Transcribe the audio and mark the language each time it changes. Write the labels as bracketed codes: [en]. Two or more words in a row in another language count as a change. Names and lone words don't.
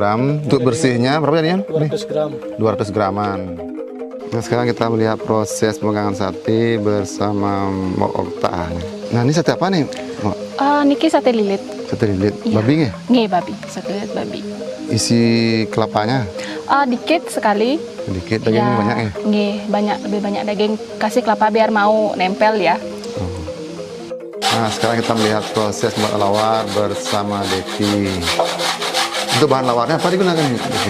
[id] Untuk bersihnya berapa jadinya? 200 gram. 200 graman. Nah sekarang kita melihat proses pemanggangan sate bersama Mbak Okta. Nah ini sate apa nih? Mbak? Niki sate lilit. Sate lilit. Iya. Babi nggih? Nggih, babi. Sate lilit babi. Isi kelapanya? Dikit sekali. Sedikit, dagingnya banyak ya? Nggih, lebih banyak daging. Kasih kelapa biar mau nempel ya. Nah sekarang kita melihat proses membuat lawar bersama Devi. Untuk bahan lawarnya apa digunakan Devi?